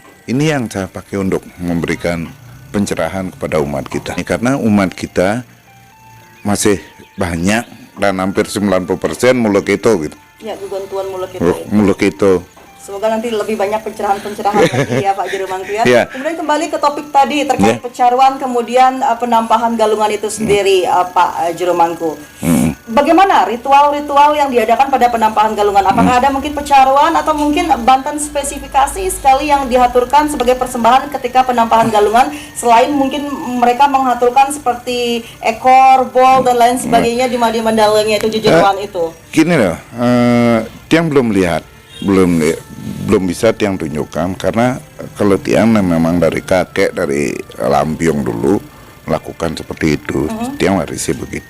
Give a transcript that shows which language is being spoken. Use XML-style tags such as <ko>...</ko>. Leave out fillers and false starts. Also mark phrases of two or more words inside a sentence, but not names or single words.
<id>Ini yang saya pakai untuk memberikan pencerahan kepada umat kita. Karena umat kita masih banyak dan hampir 90% muluk itu gitu. Ya, gugontuan muluk itu. Muluk itu. Semoga nanti lebih banyak pencerahan-pencerahan lagi ya Pak Jero Mangku ya. Yeah. Kemudian kembali ke topik tadi terkait pecaruan kemudian penampahan galungan itu sendiri Pak Jero Mangku. Bagaimana ritual-ritual yang diadakan pada penampahan galungan? Apakah ada mungkin pecaruan atau mungkin banten spesifikasi sekali yang dihaturkan sebagai persembahan ketika penampahan galungan selain mungkin mereka menghaturkan seperti ekor, bol dan lain sebagainya di mandalanya itu jejeruan itu? Gini loh, Tiang belum lihat, belum bisa Tiang tunjukkan karena kalau Tiang memang dari kakek dari Lampiong dulu melakukan seperti itu, Tiang warisi begitu.</id>